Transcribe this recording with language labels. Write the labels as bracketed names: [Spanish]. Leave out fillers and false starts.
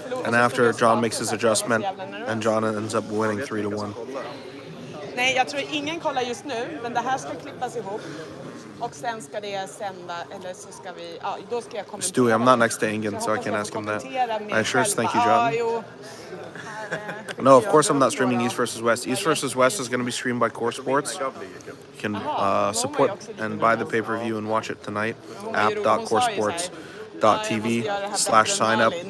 [English] And after John makes his adjustment, and John ends up winning 3-1. [Swedish] Nej, jag tror ingen kollar just nu, men det här ska klippas ihop. Och sen ska det sända, eller så ska vi, ja, då ska jag kommentera. [English] Stewie, I'm not next to Ingen, so I can't ask him that. Sure, thank you, John. No, of course I'm not streaming East vs. West. East vs. West is going to be streamed by Core Sports. You can support and buy the pay-per-view and watch it tonight. app.coresports.tv/sign up.